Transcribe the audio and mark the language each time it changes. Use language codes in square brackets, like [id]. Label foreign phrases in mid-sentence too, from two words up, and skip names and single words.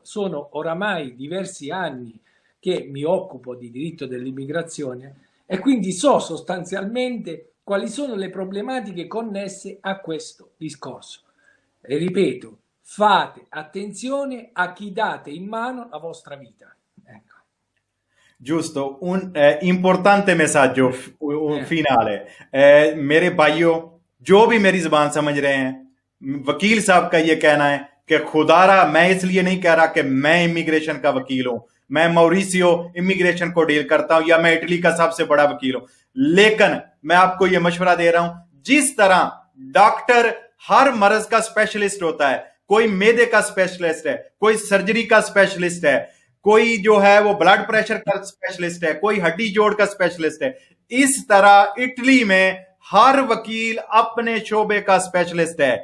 [it] Sono oramai diversi anni che mi occupo di diritto dell'immigrazione e quindi so sostanzialmente quali sono le problematiche connesse a questo discorso. E ripeto, fate attenzione a chi date in mano la vostra vita. Ecco. Giusto, un importante messaggio finale. [ur] میرے بھائیوں، جو بھی میری زبان سمجھ رہے ہیں، وکیل صاحب کا یہ کہنا ہے کہ خدارا، میں اس لیے نہیں کہہ رہا کہ میں امیگریشن کا وکیل ہوں، میں موریسیو امیگریشن کو ڈیل کرتا ہوں یا میں اٹلی کا سب سے بڑا وکیل ہوں، لیکن میں آپ کو یہ مشورہ دے رہا ہوں، جس طرح ڈاکٹر ہر مرض کا اسپیشلسٹ ہوتا ہے، کوئی معدے کا اسپیشلسٹ ہے، کوئی سرجری کا اسپیشلسٹ ہے، کوئی جو ہے وہ [en] blood pressure [ur] کا اسپیشلسٹ ہے، کوئی ہڈی جوڑ کا اسپیشلسٹ ہے، اس طرح اٹلی میں ہر وکیل اپنے شعبے کا اسپیشلسٹ ہے.